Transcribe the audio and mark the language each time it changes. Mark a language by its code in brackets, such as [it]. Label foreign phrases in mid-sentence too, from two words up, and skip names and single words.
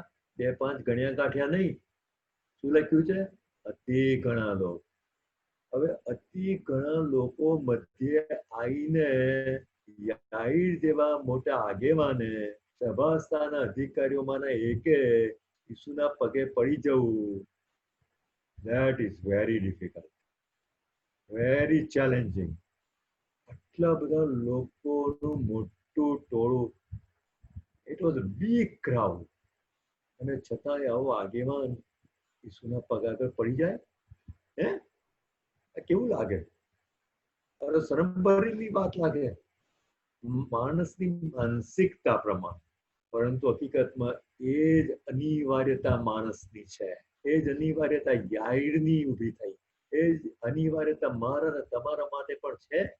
[gu] 2-5 ગણ્યા ગાંઠ્યા નહીં. શું લખ્યું છે? અતિ ઘણા લોકો. હવે અતિ ઘણા લોકો મધ્યે આવીને યાઈર જેવા મોટા આગેવાને, સભાસ્થાના અધિકારીઓમાંના એકે ઈસુના પગે પડી જવું, [en] that is very difficult, very challenging. [gu] આટલા બધા લોકોનું મોટું ટોળું, [en] it was a big crowd, [gu] અને છતાંય આવો આગેવાન ઈસુના પગ આગળ પડી જાય, હે? કેવું લાગે? અરે શરમ ભરેલી વાત લાગે માણસની માનસિકતા પ્રમાણે, પરંતુ હકીકતમાં એ જ અનિવાર્યતા માણસની છે, એ જ અનિવાર્યતા યાઈરની ઊભી થઈ, એ જ અનિવાર્યતા મારા અને તમારા માટે પણ છે.